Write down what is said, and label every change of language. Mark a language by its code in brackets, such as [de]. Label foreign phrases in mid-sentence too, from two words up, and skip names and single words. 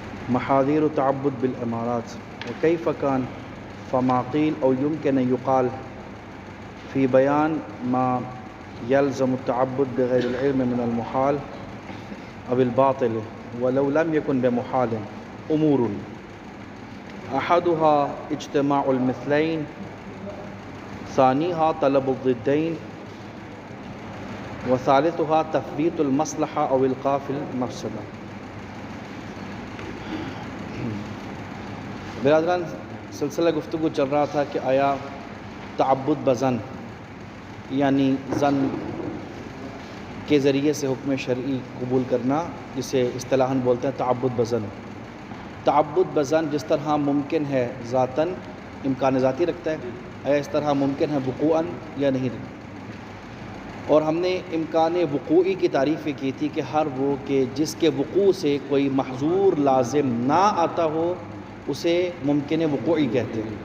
[ar] محاذير التعبد بالإمارات وكيف كان فما قيل أو يمكن أن يقال في بيان ما يلزم التعبد بغير العلم من المحال أو الباطل ولو لم يكن بمحال أمور أحدها اجتماع المثلين ثانيها طلب الضدين وثالثها تثبيت المصلحة أو إيقاف المفسدة۔ [ur] برادران سلسلہ گفتگو چل رہا تھا کہ آیا تعبد بزن یعنی زن کے ذریعے سے حکم شرعی قبول کرنا، جسے اصطلاحاً بولتے ہیں تعبد بزن۔ تعبد بزن جس طرح ممکن ہے ذاتاً، امکان ذاتی رکھتا ہے، آیا اس طرح ممکن ہے وقوعاً یا نہیں رکھتا؟ اور ہم نے امکان وقوعی کی تعریف کی تھی کہ ہر وہ کہ جس کے وقوع سے کوئی محظور لازم نہ آتا ہو اسے ممکن وقوعی کہتے ہیں۔